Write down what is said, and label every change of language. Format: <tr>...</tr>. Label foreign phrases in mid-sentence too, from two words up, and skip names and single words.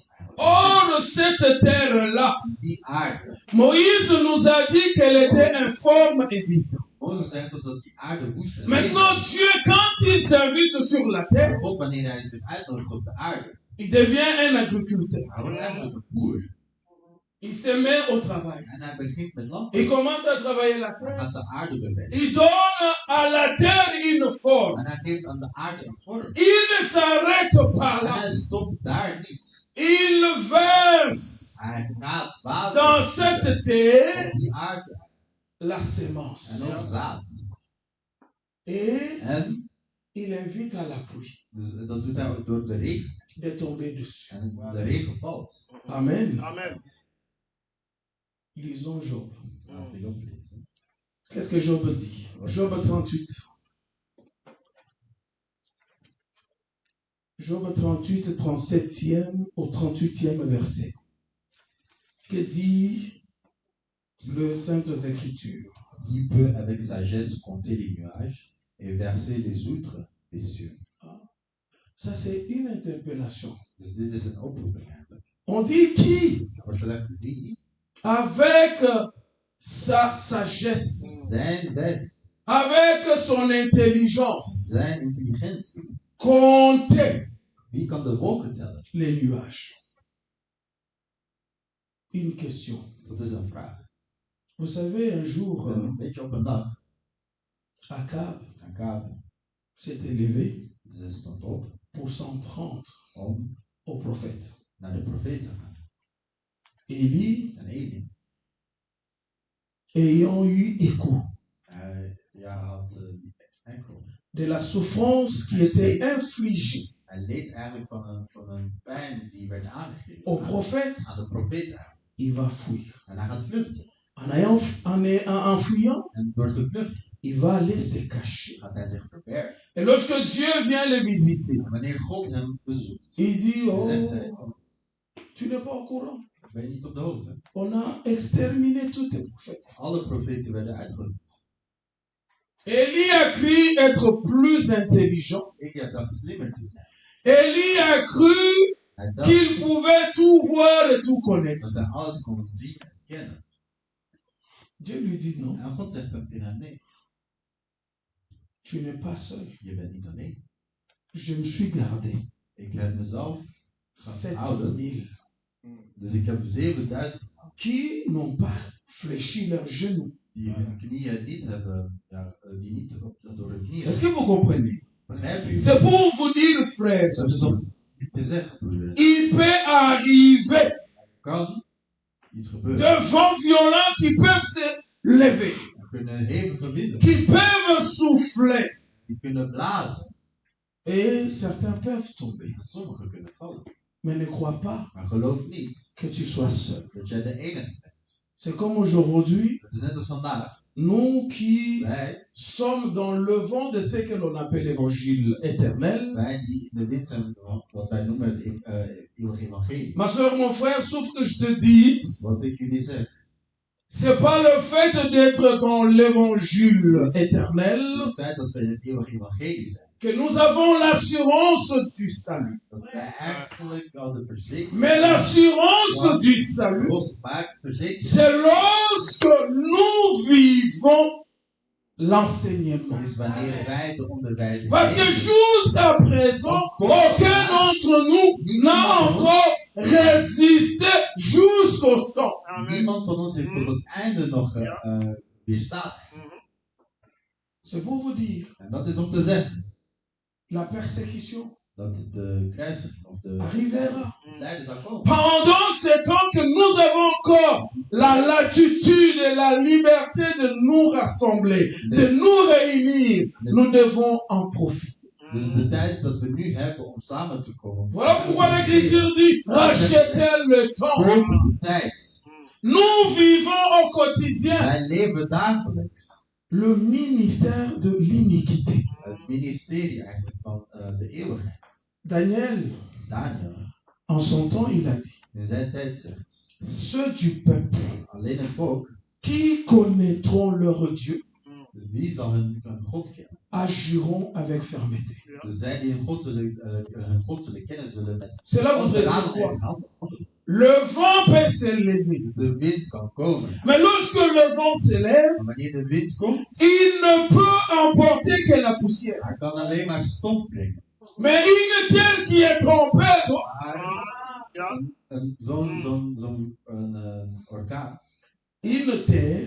<fr>Or, cette terre-là,</fr> <nl>Die aarde.</nl> <fr>Moïse nous a dit qu'elle était informe et vide.</fr> <nl>Mozes zegt ons dat die aarde woest en</nl> <fr>Maintenant,</fr> <nl>leeg is.</nl> <fr>Dieu, quand il s'invite sur la terre,</fr> <nl>Maar God, wanneer hij zich uitnodigt op de aarde,</nl> <fr>il devient un agriculteur.</fr> <nl>hij wordt eigenlijk een boer.</nl> <fr>Il se met au travail.</fr> <nl>En hij begint met landbouw.</nl> <fr>Il commence à travailler la</fr> <nl>Hij</nl> <fr>terre.</fr> <nl>gaat de aarde bewerken.</nl> <fr>Il donne à la terre une forme.</fr> <nl>En hij geeft aan de aarde een vorm.</nl> <fr>Il ne s'arrête pas</fr> <nl>En</nl> <fr>là.</fr> <nl>hij stopt daar niet.</nl> <fr>Il verse</fr> <nl>Hij gaat water</nl> <fr>dans cette terre</fr> <nl>op die aarde.</nl> <fr>la semence.</fr> <nl>En ook zaad.</nl> <fr>Et</fr> <nl>En</nl> <fr>il invite à la pluie</fr> <nl>dus, dat doet hij door de regen.</nl> <fr>de tomber dessus.</fr> <nl>En de regen valt.</nl> <fr>Amen.</fr> <nl>Amen.</nl> <fr>Lisons Job.</fr> <nl>Laten we oplezen.</nl> <fr>Qu'est-ce que Job dit? Job 38. Job 38, 37e au 38e verset. Que dit le Saintes Écritures? Qui peut avec sagesse compter les nuages et verser les outres des cieux? Ça, c'est une interpellation.</fr> <nl>Dus dit is een oproeping eigenlijk.</nl> <fr>On dit qui,</fr> <nl>Er wordt gezegd wie</nl> <fr>avec sa sagesse,</fr> <nl>zijn wijs,</nl> <fr>avec son intelligence,</fr> <nl>zijn intelligentie,</nl> <fr>compter</fr> <nl>Wie kan de wolken tellen?</nl> <fr>les nuages? Une question.</fr> <nl>Dat is een vraag.</nl> <fr>Vous savez, un jour,</fr> <nl>Weet je, op een dag,</nl> <fr>Akab</fr> <nl>Akab,</nl> <fr>s'est élevé</fr> <nl>ze stond op</nl> <fr>pour s'en prendre</fr> <nl>om</nl> <fr>au prophète.</fr> <nl>naar de profeet te gaan.</nl> <fr>Élie,</fr> <nl>En Eli,</nl> <fr>ayant eu écho</fr> <nl>hij had die enkel.</nl> <fr>de la souffrance qui était infligée</fr> <nl>Hij leed eigenlijk van een pijn die werd aangegeven</nl> <fr>au prophète,</fr> <nl>aan de profeet.</nl> <fr>il va fuir.</fr> <nl>En hij gaat vluchten.</nl> <fr>En fuyant,</fr> <nl>En door te vluchten</nl> <fr>il va aller se cacher.</fr> <nl>gaat hij zich verbergen.</nl> <fr>Et lorsque Dieu vient le visiter,</fr> <nl>En wanneer God hem bezoekt,</nl> <fr>il dit,</fr> <nl>dan zegt</nl> <fr>oh,</fr> <nl>hij,</nl> <fr>tu n'es pas au courant.</fr> <nl>ben je niet op de hoogte?</nl> <fr>On a exterminé tous tes prophètes.</fr> <nl>Alle profeten werden uitgeroeid.</nl> <fr>Élie a cru être plus intelligent.</fr> <nl>Elia dacht slimmer te zijn.</nl> <fr>Élie a cru</fr> <nl>Hij dacht</nl> <fr>qu'il pouvait tout voir et tout connaître.</fr> <nl>dat hij alles kon zien en kennen.</nl> <fr>Dieu lui dit non,</fr> <nl>En God zegt dan tegen hem, nee,</nl> <fr>tu n'es pas seul.</fr> <nl>je bent niet alleen.</nl> <fr>Je me suis gardé</fr> <nl>Ik heb mezelf</nl> <fr>7000</fr> <nl>dus ik heb 7000</nl> <fr>qui n'ont pas fléchi leurs genoux.</fr> <nl>die hun knieën niet hebben, die niet door hun knieën.</nl> <fr>Est-ce que vous comprenez?</fr> <nl>Begrijp je?</nl> <fr>C'est pour vous dire, frères,</fr> <nl>Dat is om niet te zeggen, broeders.</nl> <fr>il peut arriver</fr> <nl>Kan iets gebeuren.</nl> <fr>de vents violents qui peuvent se lever,</fr> <nl>Er kunnen hevige winden,</nl> <fr>qui peuvent souffler.</fr> <nl>die kunnen blazen.</nl> <fr>Et certains peuvent tomber.</fr> <nl>En sommigen kunnen vallen.</nl> <fr>Mais ne crois pas</fr> <nl>Maar geloof niet</nl> <fr>que tu sois seul.</fr> <nl>dat jij de enige bent.</nl> <fr>C'est comme aujourd'hui,</fr> <nl>Het is net als vandaag.</nl> <fr>nous qui</fr> <nl>Wij</nl> <fr>sommes dans le vent de ce que l'on appelle l'évangile éternel.</fr> <nl>die in de wind zijn van wat wij noemen het eeuwige evangelie.</nl> <fr>Ma soeur, mon frère, sauf que je te dise,</fr> <nl>Wat ik jullie zeg.</nl> <fr>c'est pas le fait d'être dans l'évangile éternel</fr> <nl>Het feit dat we in het eeuwige evangelie zijn.</nl> <fr>que nous avons l'assurance du salut.</fr> <nl>Dat wij eigenlijk al de verzekering</nl> <fr>Mais l'assurance du salut,</fr> <nl>losmaakt, verzekering</nl> <fr>c'est lorsque nous vivons l'enseignement.</fr> <nl>is wanneer wij de onderwijzing</nl> <fr>Parce que</fr> <nl>geven.</nl> <fr>jusqu'à présent, aucun d'entre nous n'a encore résisté jusqu'au sang.</fr> <nl>Niemand van ons heeft tot het einde nog weerstaan.</nl> <fr>C'est pour vous dire,</fr> <nl>En dat is om te zeggen</nl> <fr>la persécution</fr> <nl>dat de kruising of de</nl> <fr>arrivera.</fr> <nl>het lijden zal komen.</nl> <fr>Pendant ce temps que nous avons encore la latitude et la liberté de nous rassembler, de nous réunir, nous devons en profiter.</fr> <nl>Dus de tijd dat we nu hebben om samen te komen.</nl> <fr>Voilà pourquoi l'Écriture dit, rachetez le temps.</fr> <nl>Koop de tijd.</nl> <fr>Nous vivons au quotidien</fr> <nl>Wij leven dagelijks</nl> <fr>le ministère de l'iniquité.</fr> <nl>het ministerie eigenlijk van de eeuwigheid.</nl> <fr>Daniel,</fr> <nl>Daniel,</nl> <fr>en son temps, il a dit,</fr> <nl>in zijn tijd zegt,</nl> <fr>ceux du peuple</fr> <nl>alleen het volk,</nl> <fr>qui connaîtront leur Dieu</fr> <nl>wie zal hun God kennen?</nl> <fr>agiront avec fermeté.</fr> <nl>Dus zij die hun God zullen kennen, zullen met</nl> <fr>Cela voudrait dire</fr> <nl>vastberadenheid</nl> <fr>quoi?</fr> <nl>in handen.</nl> <fr>Le vent peut s'élever.</fr> <nl>Dus de wind kan komen.</nl> <fr>Mais lorsque le vent s'élève,</fr> <nl>Maar wanneer de wind komt,</nl> <fr>il ne peut emporter que la poussière.</fr> <nl>hij kan alleen maar stof brengen.</nl> <fr>Mais une terre qui est trompée doit...</fr> <nl>Zo'n orkaan,</nl> <fr>Une terre</fr>